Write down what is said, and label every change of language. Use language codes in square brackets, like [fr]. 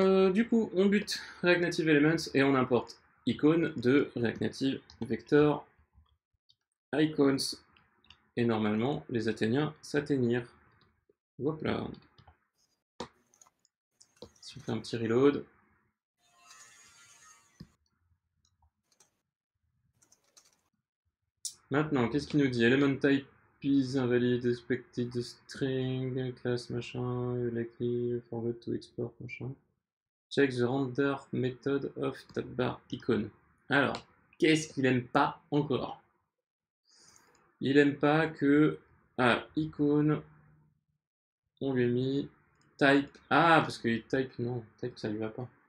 [fr] Du coup, on bute React Native Elements et on importe icône de React Native Vector Icons. Et normalement, les Athéniens s'atteignirent. Hop là. Si on fait un petit reload. Maintenant, qu'est-ce qu'il nous dit? [en] Element type is invalid, expected string, class machin, likely, forgot to export machin. Check the render method of tab bar icon. [fr] Alors, qu'est-ce qu'il aime pas encore? Il aime pas que. Ah, icône. On lui a mis type. Ah, parce que type, non, type ça lui va pas.